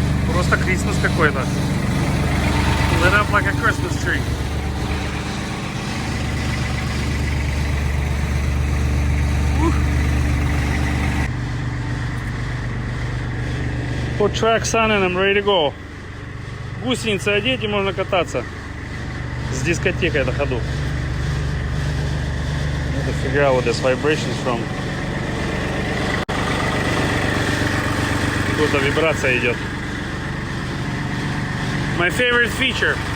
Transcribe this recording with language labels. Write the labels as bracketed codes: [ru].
[ru] Просто Christmas какой-то. [en] Lit up like a Christmas tree. Put tracks on and I'm ready to go. [ru] Гусеницы одеть и можно кататься. С дискотекой на ходу. [en] Need to figure out what this vibration is from. [ru] Какая-то вибрация идет. [en] My favorite feature.